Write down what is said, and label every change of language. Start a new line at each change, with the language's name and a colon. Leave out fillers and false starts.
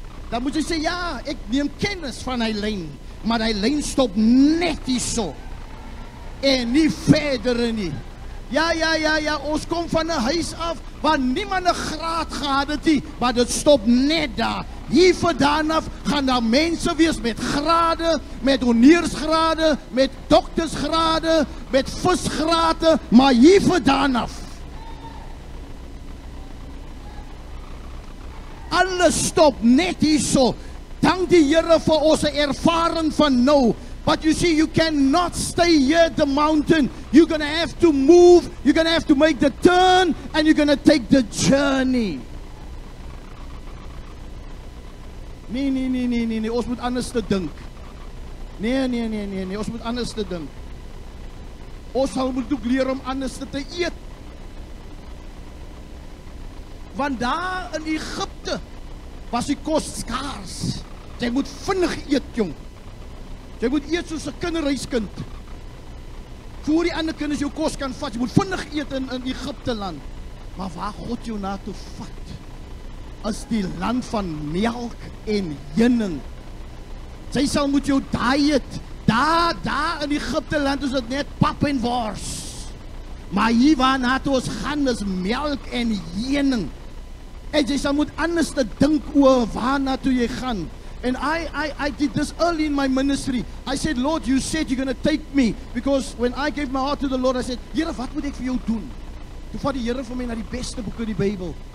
Afrikaans: Dan moet jy sê, ja, ek neem kennis van hy lyn, maar hy lyn stop net hierso en nie verder nie. Ja, ons kom van 'n huis af waar niemand 'n graad gehad het nie, maar dit stop net daar. Hier vandaan af gaan daar mense wees met grade, met honeursgrade, met doktersgrade, met visgrade, maar hier vandaan af. Alles stop net hierso. dank die Here vir ons ervaring van nou.
English: But you see, you cannot stay here at the mountain. You're going to have to move. You're going to have to make the turn. And you're going to take the journey.
Afrikaans: Nee. Ons moet anders te dink. Nee. Ons moet anders te dink. Ons sal moet ook leer om anders te eet. Want daar in Egypte was die kos skaars. Jy moet vinnig eet, jong. Jy moet eet soos 'n kinderhuiskind. Voor die ander kinders jou kos kan vat. Jy moet vinnig eet in Egypte land. Maar waar God jou na toe vat, is die land van melk en heuning. Sy sal moet jou diet. Daar in Egypte land is dit net pap en wors. Maar hier waarna toe ons gaan is melk en heuning. En jy sal moet anders te dink oor waarna toe jy gaan.
English: And I did this early in my ministry. I said, Lord, you said you're going to take me. Because when I gave my heart to the Lord, I said,
Afrikaans: Here, wat moet ek vir jou doen? Toe vat die Here vir my na die beste boek in die Bybel.